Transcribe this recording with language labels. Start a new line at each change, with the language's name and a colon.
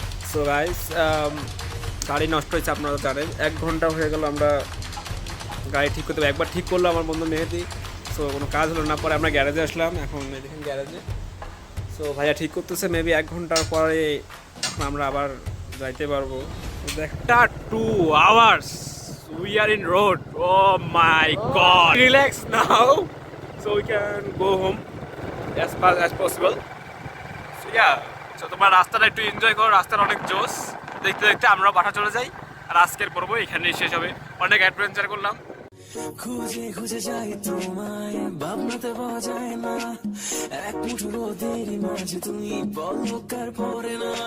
Bangla: So guys, গাড়ি নষ্ট হয়েছে আপনারা জানেন। 1 ঘন্টা হয়ে গেল আমরা গাড়ি ঠিক করতে, একবার ঠিক করলো আমার বন্ধু মেহেদি। সো কোনো কাজ হলো না, পরে আমরা গ্যারেজে আসলাম। এখন দেখেন গ্যারেজে, সো ভাইয়া ঠিক করতেছে। মেবি 1 ঘন্টার পরে এখন আমরা আবার যাইতে পারবো। একটা
English: 2 hours we are in road. Oh my god, relax now so we can go home as fast as possible. So yeah, so
Bangla: তোমার রাস্তাটা একটু এনজয় করো, রাস্তার অনেক জোস। দেখতে দেখতে আমরা বাসা চলে যাই, আর আজকের পর্ব এখানেই শেষ হবে। অনেক অ্যাডভেঞ্চার করলাম। খুঁজে খুঁজে যাই তোমায়, ভাবনাতে পাওয়া যায় না। এক মুঠো রোদের মাঝে তুমি বলকার পরে না।